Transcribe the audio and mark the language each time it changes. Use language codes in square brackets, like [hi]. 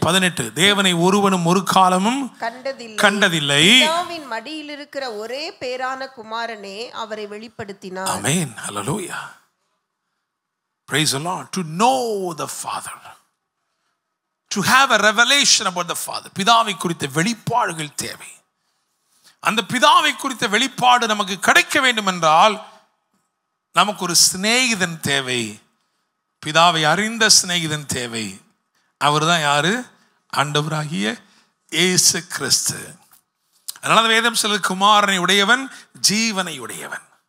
[ta] 18, தேவனை ஒருவனும் ஒரு காலமும் கண்டதில்லை. பிதாவின் மடியில் இருக்கிற ஒரே பேரான குமாரனே அவரை வெளிப்படுத்தினார். [en] ஆமென், ஹல்லேலூயா, praise the Lord. To know the Father, to have a revelation about the Father. [ta] பிதாவை குறித்த வெளிப்பாடுகள் தேவை. அந்த பிதாவை குறித்த வெளிப்பாடு நமக்கு கிடைக்க வேண்டும் என்றால் நமக்கு ஒரு சிநேகிதன் தேவை. பிதாவை அறிந்த சிநேகிதன் தேவை. அவர் தான் யாரு? ஆண்டவராகிய இயேசு கிறிஸ்து. அதனால வேதம் சொல்லுது, குமாரனை உடையவன் ஜீவனை உடையவன்.